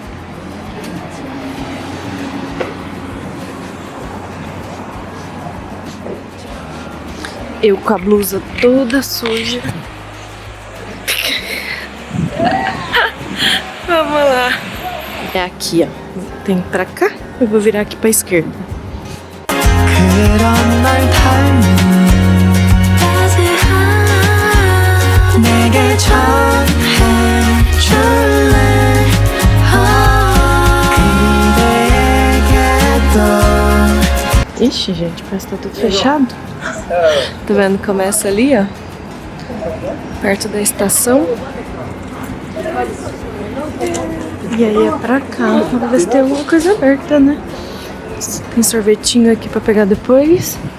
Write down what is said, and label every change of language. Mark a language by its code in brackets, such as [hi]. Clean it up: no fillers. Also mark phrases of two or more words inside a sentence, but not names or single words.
[pt] Eu com a blusa toda suja. Vamos lá. É aqui, ó. Tem pra cá. Eu vou virar aqui pra esquerda. [ko] 그런 날 닮은 내게 전해줄래 그대에게도 [pt] Ixi, gente, parece que tá tudo fechado. Tá vendo? Começa ali, ó. Perto da estação. E aí é pra cá. Vamos ver se tem alguma coisa aberta, né? Tem sorvetinho aqui pra pegar depois.